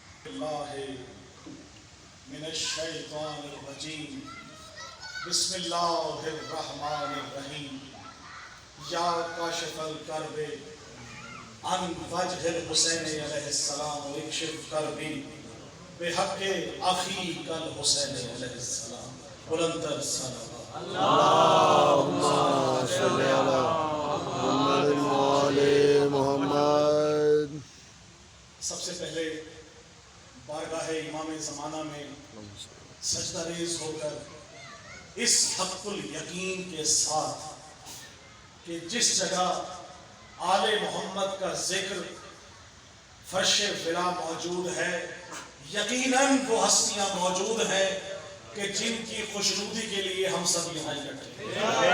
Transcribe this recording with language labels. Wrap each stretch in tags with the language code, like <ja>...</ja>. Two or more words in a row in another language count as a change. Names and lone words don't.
<ar>من الشيطان الرجيم بسم الله الرحمن الرحيم يا كاشف الكرب عن وجه الحسين عليه السلام اكشف كربي بحق أخيك الحسين عليه السلام</ar> <ur>بلند صلوات</ur> <ar>اللهم صل على محمد و آل محمد.</ar> <ur>سب سے پہلے بارگاہ امام زمانہ میں سجدہ ریز ہوکر اس حق الیقین کے ساتھ کہ جس جگہ آل محمد کا ذکر فرش ولا موجود ہے، یقیناً وہ ہستیاں موجود ہیں کہ جن کی خوشنودی کے لیے ہم سب یہاں اکٹھے ہیں.</ur>